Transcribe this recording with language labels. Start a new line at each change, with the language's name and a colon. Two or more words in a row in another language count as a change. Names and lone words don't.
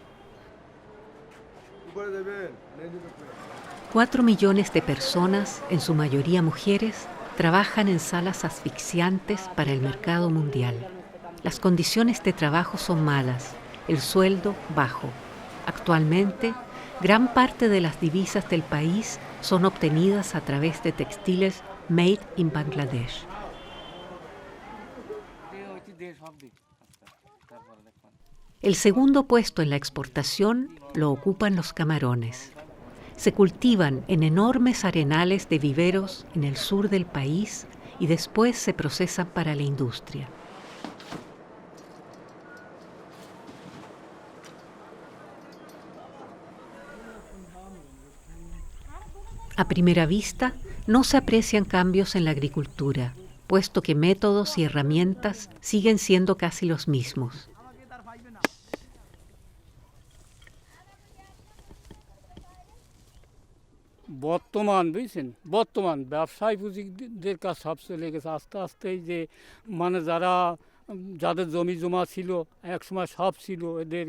Spanish: 4 millones de personas, en su mayoría mujeres, trabajan en salas asfixiantes para el mercado mundial. Las condiciones de trabajo son malas, el sueldo bajo. Actualmente, gran parte de las divisas del país son obtenidas a través de textiles
English: made in Bangladesh.
Spanish: El segundo puesto en la exportación lo ocupan los camarones. Se cultivan en enormes arenales de viveros en el sur del país y después se procesan para la industria. A primera vista, no se aprecian cambios en la agricultura, puesto que métodos y herramientas siguen siendo casi los mismos.
Bangla: বর্তমান ব্যবসায় পুঁজিদের কাজ সব চলে গেছে আস্তে আস্তে যে মানে যাদের জমি জমা ছিল একসময় সব ছিল এদের